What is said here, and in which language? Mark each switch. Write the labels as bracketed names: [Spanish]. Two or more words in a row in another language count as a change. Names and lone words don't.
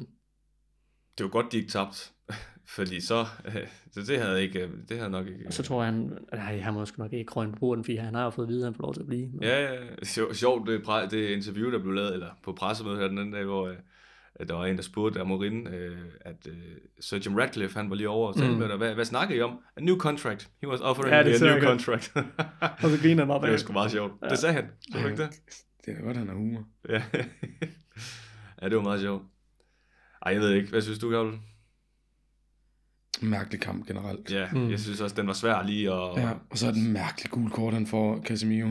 [Danish] Det var godt, de ikke tabte. Fordi så det havde nok ikke... Så tror jeg, han må sgu nok ikke krøjne på borden, fordi han har jo fået at vide, at han får lov til at blive. Men... Ja, sjovt, det interview, der blev lavet, eller på pressemødet her den anden dag, hvor der var en, der spurgte Amorim, at Sir Jim Ratcliffe, han var lige over og sagde med dig, hvad snakker I om? [English] A new contract. He was offering me a new contract. [Danish] Og så griner han bare bag. Det var sgu meget sjovt. Ja. Det sagde han. Så ikke det? Det er godt, han har humor. Ja. Ja, det var meget sjovt. Ej, jeg ved ikke. Hvad synes du, Gabriel? Mærkelig kamp generelt. Ja, jeg synes også, den var svær lige at... Ja, og så er det en mærkelig gul kort, han får, Casemiro.